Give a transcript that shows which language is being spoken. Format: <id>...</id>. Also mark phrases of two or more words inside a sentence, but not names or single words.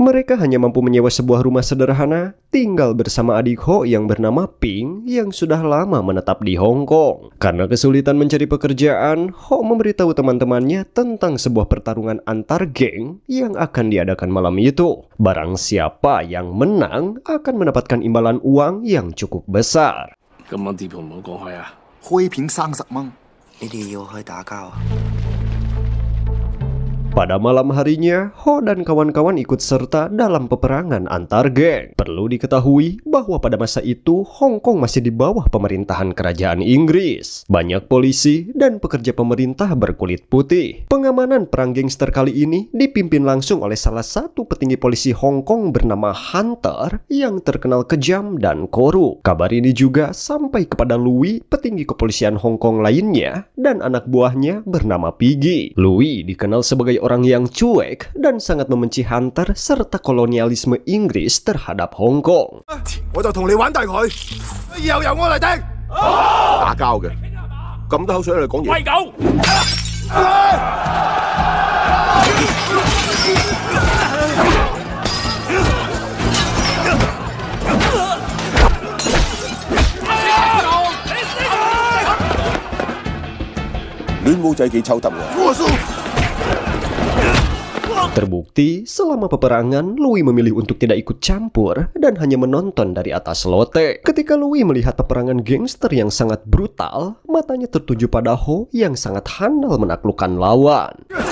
<id>Mereka hanya mampu menyewa sebuah rumah sederhana, tinggal bersama adik Ho yang bernama Ping yang sudah lama menetap di Hong Kong. Karena kesulitan mencari pekerjaan, Ho memberitahu teman-temannya tentang sebuah pertarungan antar geng yang akan diadakan malam itu. Barang siapa yang menang akan mendapatkan imbalan uang yang cukup besar.</id> <yue>咁晚地盤冇講開啊！開片30蚊，你哋要去打交啊？</yue> <id>Pada malam harinya, Ho dan kawan-kawan ikut serta dalam peperangan antar geng. Perlu diketahui bahwa pada masa itu, Hong Kong masih di bawah pemerintahan kerajaan Inggris. Banyak polisi dan pekerja pemerintah berkulit putih. Pengamanan perang gangster kali ini dipimpin langsung oleh salah satu petinggi polisi Hong Kong bernama Hunter yang terkenal kejam dan korup. Kabar ini juga sampai kepada Louis, petinggi kepolisian Hong Kong lainnya, dan anak buahnya bernama Piggy. Louis dikenal sebagai orang yang cuek dan sangat membenci Hunter serta kolonialisme Inggris terhadap Hong Kong.</id> <yue>我就同你玩大佢，以後由我嚟定。打交嘅，咁多口水嚟講嘢。喂狗！亂毛仔幾抽得喎。</yue> <id>Terbukti, selama peperangan, Louis memilih untuk tidak ikut campur dan hanya menonton dari atas lote. Ketika Louis melihat peperangan gangster yang sangat brutal, matanya tertuju pada Ho yang sangat handal menaklukkan lawan.</id>